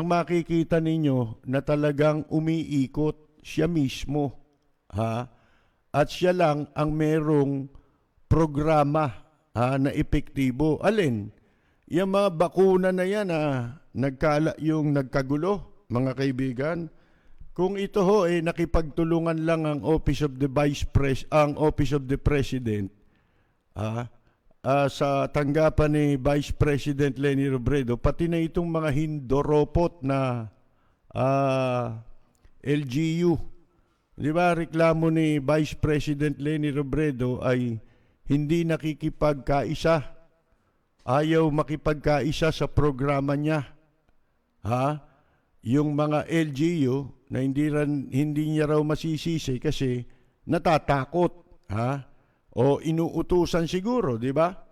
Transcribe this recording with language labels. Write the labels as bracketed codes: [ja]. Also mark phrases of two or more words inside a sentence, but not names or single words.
[tl] makikita ninyo na talagang umiikot siya mismo at siya lang ang merong programa na epektibo. Alin? Yung mga bakuna na yan yung nagkagulo, mga kaibigan. Kung ito ho nakipagtulungan lang ang Office of the President sa tanggapan ni Vice President Leni Robredo, pati na itong mga hindoropot na LGU. Di ba, reklamo ni Vice President Leni Robredo ay hindi nakikipagkaisa. Ayaw makipagkaisa sa programa niya. Yung mga LGU na hindi niya raw masisisi kasi natatakot. O inuutusan siguro, di ba?